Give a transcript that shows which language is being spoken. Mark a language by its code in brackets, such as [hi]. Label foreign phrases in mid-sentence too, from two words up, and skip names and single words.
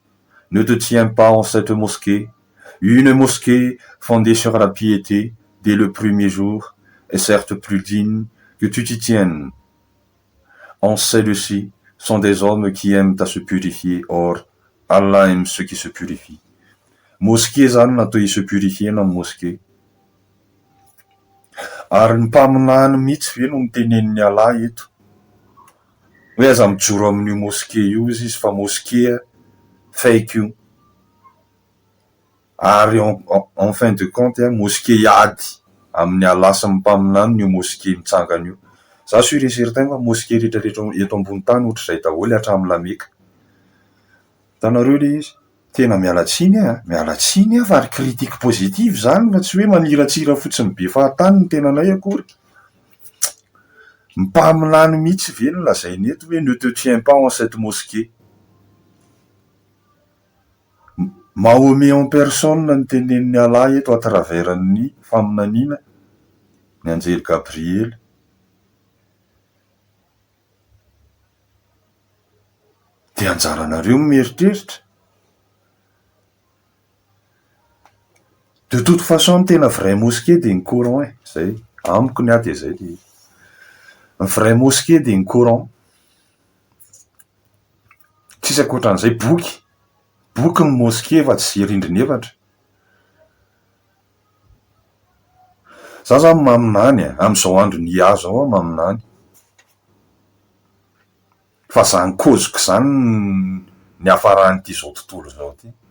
[fr] Ne te tiens pas en cette mosquée. Une mosquée fondée sur la piété dès le premier jour est certes plus digne que tu t'y tiennes. En celles-ci sont des hommes qui aiment à se purifier. Or, Allah aime ceux qui se purifient. [mg] Mosquée zany natao se purifiena amin'ny mosquée. Ary ny mpaminany mihitsy ve no mitenen'ny Allah eto. Hoe aza mijoro amin'io mosquée io izy fa mosquée fake io. Ary [fr] en fin de compte, [mg] mosquée iady amin'ny Allah sy ny mpaminany io mosquée mitsangana io. Za [fr] sûr et certain [mg] fa mosquée rehetrarehetra eto ambony tany ohatr'izay daholo hatramin'ny lameka. Hitanareo le izy. Tena mialatsiny fa ary [fr] critique positive [mg] zany fa tsy hoe maniratsira fotsiny be fahatany ny tenanay akory. Mpaminany mihitsy ve no lazainy eto hoe [fr] ne te tiens pas en cette mosquée. [mg] Mahomet [fr] en personne [mg] ny tenen'ny Allah eto [fr] à travers [mg] ny faminaniana ny anjely Gabriel. De anjaranareo mieritreritra. [fr] De toute façon, [mg] tena [fr] vrai mosquée [mg] de ny Coran zay. Amiko ny ady zay. Ny [fr] vrai mosquée [mg] de ny Coran. Tsisy ankoatran'izay boky. Boky ny mosquée fa tsy rindrina efatra. Za zany maminany amin'izao andro ny azo ao maminany. Fa zany koziko zany ny hafaran'ity zao tontolo zao ty.